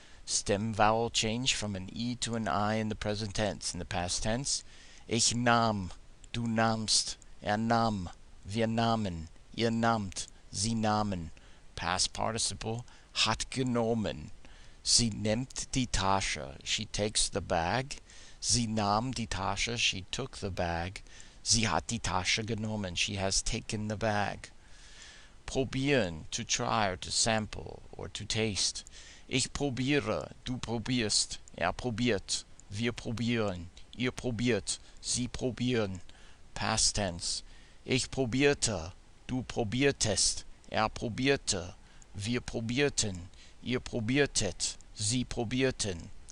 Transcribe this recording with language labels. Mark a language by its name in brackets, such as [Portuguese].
[English] Stem vowel change from an E to an I in the present tense. In the past tense, [German] ich nahm. Du nahmst. Er nahm. Wir nahmen. Ihr nahmt. Sie nahmen. [English] Past participle. [German] Hat genommen. Sie nimmt die Tasche. [English] She takes the bag. [German] Sie nahm die Tasche. [English] She took the bag. [German] Sie hat die Tasche genommen. [English] She has taken the bag. Probieren, to try or to sample or to taste. [German] Ich probiere, du probierst, er probiert, wir probieren, ihr probiert, sie probieren. [English] Past tense. [German] Ich probierte, du probiertest, er probierte, wir probierten, ihr probiertet, sie probierten.